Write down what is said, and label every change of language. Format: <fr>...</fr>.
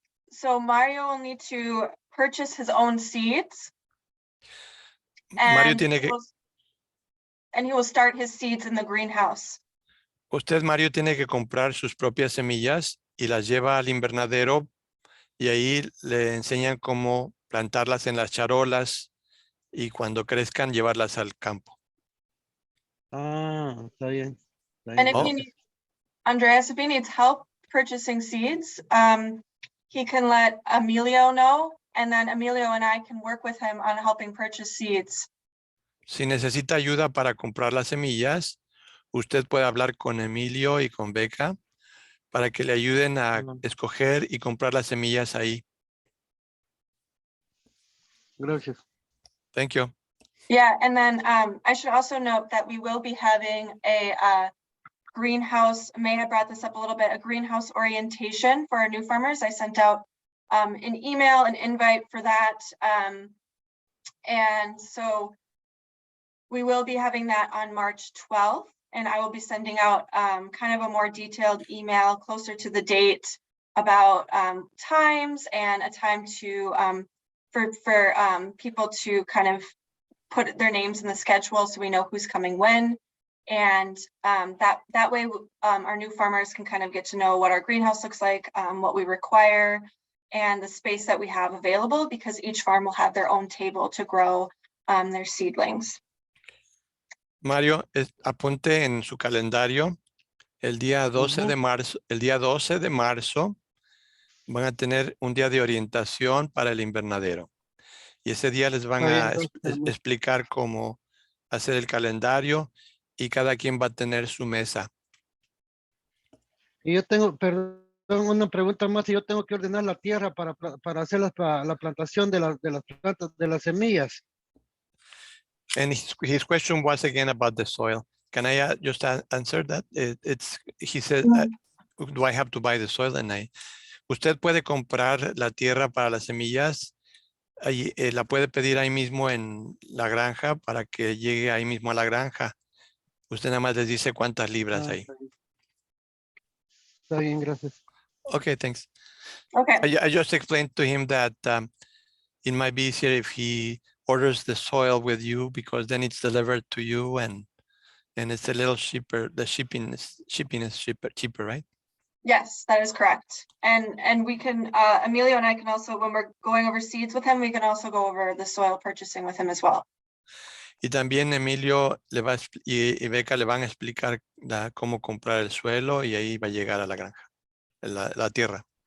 <en>So Mario will need to purchase his own seeds. Mario And</en> <es>tiene</es> <en>he will start his seeds in the greenhouse.</en> <es>Mario tiene que comprar sus propias semillas y las lleva al invernadero y ahí le enseñan cómo plantarlas en las charolas y cuando crezcan llevarlas al campo. Ah, está bien.</es> <en>And if he needs, Andreas, if he needs help purchasing seeds, he can let Emilio know, and then Emilio and I can work with him on helping purchase seeds.</en> <es>Si necesita ayuda para comprar las semillas, usted puede hablar con Emilio y con Becca para que le ayuden a escoger y comprar las semillas ahí. Gracias.</es> <en>Thank you. Yeah, and then I should also note that we will be having a greenhouse, May I brought this up a little bit, a greenhouse orientation for our new farmers. I sent out an email, an invite for that. And so we will be having that on March 12th, and I will be sending out kind of a more detailed email closer to the date about times and a time to for people to kind of put their names in the schedule so we know who's coming when. And that way our new farmers can kind of get to know what our greenhouse looks like, what we require, and the space that we have available, because each farm will have their own table to grow their seedlings.</en> <es>Mario, apunte en su calendario el día 12 de marzo. El día 12 de marzo van a tener un día de orientación para el invernadero. Y ese día les van a explicar cómo hacer el calendario y cada quien va a tener su mesa. Y yo tengo, perdón, una pregunta más. Y yo tengo que ordenar la tierra para hacer la plantación de las plantas, de las semillas.</es> <en>And his question was again about the soil. Can I just answer that? He said, do I have to buy the soil?</en> <es>And usted puede comprar la tierra para las semillas. Ahí, la puede pedir ahí mismo en la granja para que llegue ahí mismo a la granja. Usted nada más les dice cuántas libras hay. Está bien, gracias.</es> <en>Okay, thanks. Okay. I just explained to him that it might be easier if he orders the soil with you, because then it's delivered to you and it's a little cheaper. The shipping is cheaper, right? Yes, that is correct. And we can, Emilio and I can also, when we're going over seeds with him, we can also go over the soil purchasing with him as well.</en> <es>Y también Emilio y Beca le van a explicar cómo comprar el suelo, y ahí va a llegar a la granja, la tierra.</es>